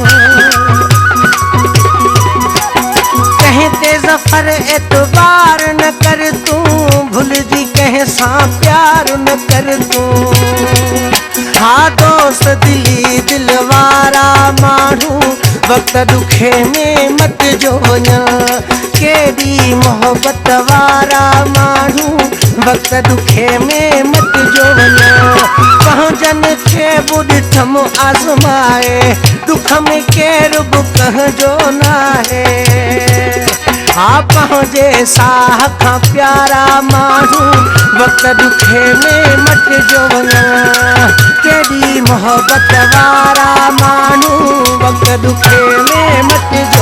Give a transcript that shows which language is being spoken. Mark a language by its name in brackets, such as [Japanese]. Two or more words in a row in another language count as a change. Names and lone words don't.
[Hindi] कहते ज़फ़र एतबार न कर तू भूल जी कैसा प्यार न कर तू हाँ दोस्त दिली [Sindhi] दिल वारा माण्हू वक्त दुखे में मट जो वञा केड़ी मोहब्बत वारा माण्हू वक्त दुखे में मट जो वञा पंहिंजन खे ॿुॾठम आज़माए दुख में केर बि कंहिंजो नाहे हाँ पंहिंजे साह खां प्यारा माण्हू वक्त दुखे में मट जो वञा केड़ी मोहब्बत वारा माण्हू वक्त दुखे में मट